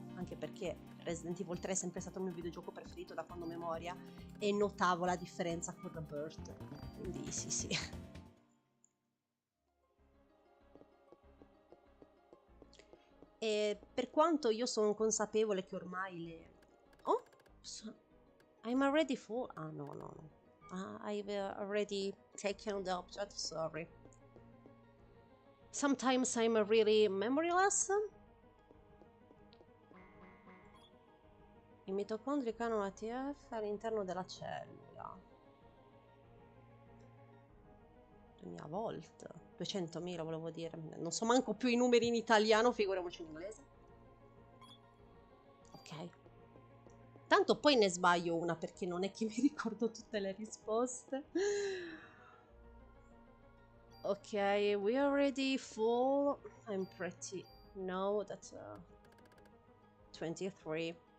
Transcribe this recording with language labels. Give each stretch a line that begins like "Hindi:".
Italian: Anche perché Resident Evil 3 è sempre stato il mio videogioco preferito da quando ho memoria e notavo la differenza con Rebirth, quindi sì. E per quanto io sono consapevole che ormai le...
English: Oh, I'm already full. Ah, no. I've already taken the object, sorry. Sometimes I'm really memoryless.
Italian: I mitocondri hanno ATF all'interno della cellula. 2000 volt. 200.000 volevo dire. Non so manco più i numeri in italiano, figuriamoci in inglese. Ok. Tanto poi ne sbaglio una perché non è che mi ricordo tutte le risposte.
English: Ok, we are already full. I'm pretty... No, that's... 23.